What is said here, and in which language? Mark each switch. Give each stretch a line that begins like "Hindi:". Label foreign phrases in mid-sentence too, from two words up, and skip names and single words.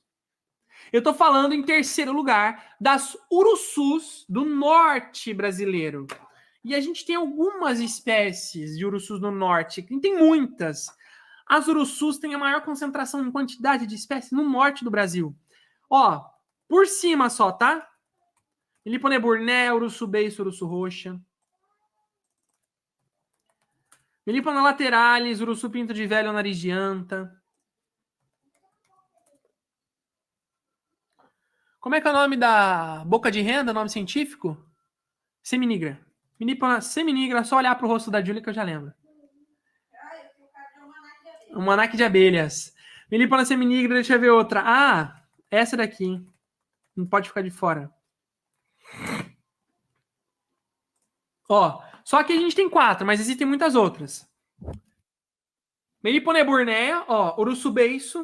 Portuguese: Eu estou falando, em terceiro lugar, das urussus do norte brasileiro. E a gente tem algumas espécies de urussus no norte, tem muitas. As urussus têm a maior concentração em quantidade de espécies no norte do Brasil. Ó, por cima só, tá? Melipona burné, urussu beiço, urussu roxa. Melipona lateralis, urussu pinto de velho, nariz de anta. Como é que é o nome da boca de renda, nome científico? Seminigra. Melipona seminigra, só olhar pro rosto da Júlia que eu já lembro. Um manaque de abelhas. Melipona seminigra, deixa eu ver outra. Ah, essa daqui. Não pode ficar de fora. Ó, só que a gente tem 4, mas existem muitas outras. Melipona eburnea, ó, urusubeiço.